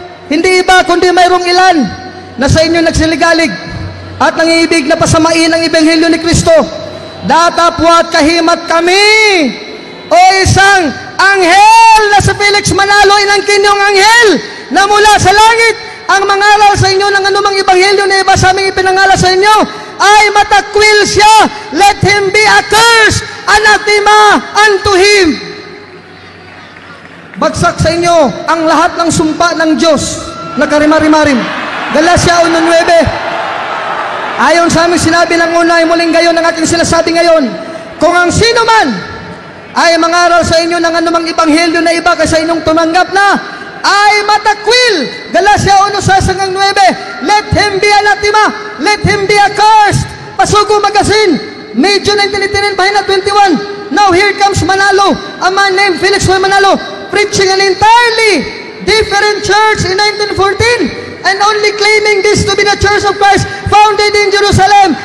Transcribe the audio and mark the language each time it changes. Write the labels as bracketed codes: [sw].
[tl] Hindi iba kundi mayroong ilan na sa inyo nagsiligalig at nangiibig na pasamain ang ebanghelyo ni Kristo. Datapwat kahimat kami o isang anghel na sa Felix Manalo, inangkin yung anghel na mula sa langit ang mangaral sa inyo ng anumang ebanghelyo na iba sa aming ipinangaral sa inyo ay matakwil siya. [en] Let him be accursed, anathema unto him. [tl] Bagsak sa inyo ang lahat ng sumpa ng Diyos na karimarimarim. Galacia 1:9. Ayon sa aming sinabi ng una ay muling gayon ang aking sinasabi ngayon. Kung ang sino man ay mangaral sa inyo ng anumang ebanghelyo na iba kaysa inyong tumanggap na, ay matakwil. Galacia 1:9. [en] Let him be anathema, let him be accursed. Pasugo Magasin, [tl] Medyo 1989, pahina 21. [en] Now here comes Manalo, a man named Felix Y. Manalo, preaching an entirely different church in 1914 and only claiming this to be the Church of Christ founded in Jerusalem.